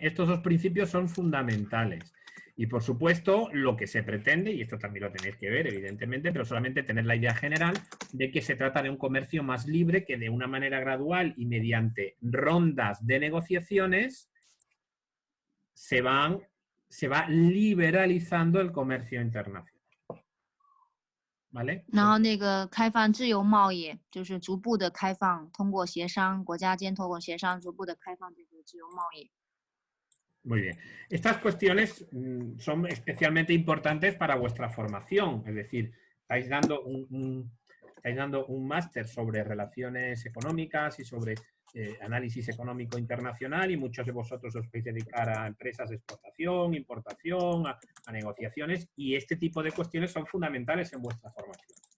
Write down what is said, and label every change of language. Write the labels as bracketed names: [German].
[Spanish] Estos dos principios son fundamentales. Y por supuesto, lo que se pretende, y esto también lo tenéis que ver, evidentemente, pero solamente tener la idea general de que se trata de un comercio más libre que de una manera gradual y mediante rondas de negociaciones se va liberalizando el comercio internacional. ¿Vale? [Chinese] 然后那个开放自由贸易，就是逐步的开放，通过协商，国家间通过协商，逐步的开放这个自由贸易。 [Spanish] Muy bien. Estas cuestiones son especialmente importantes para vuestra formación. Es decir, estáis dando un máster sobre relaciones económicas y sobre análisis económico internacional y muchos de vosotros os podéis dedicar a empresas de exportación, importación, a negociaciones y este tipo de cuestiones son fundamentales en vuestra formación.